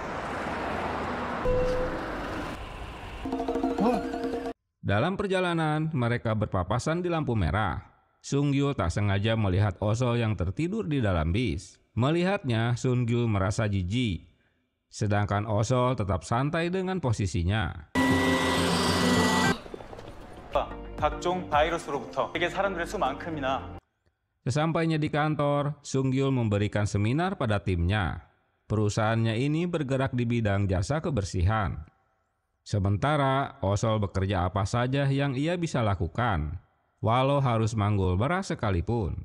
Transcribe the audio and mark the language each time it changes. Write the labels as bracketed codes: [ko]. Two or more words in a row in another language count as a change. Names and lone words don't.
[id] Dalam perjalanan, mereka berpapasan di lampu merah. Sung Gyu tak sengaja melihat Osol yang tertidur di dalam bis. Melihatnya, Sung Gyu merasa jijik. Sedangkan Osol tetap santai dengan posisinya. [ko] 각종 바이러스로부터 세계 사람들의 수만큼이나. [id] Sesampainya di kantor, Sung Gyu memberikan seminar pada timnya. Perusahaannya ini bergerak di bidang jasa kebersihan. Sementara Osol bekerja apa saja yang ia bisa lakukan, walau harus manggul beras sekalipun.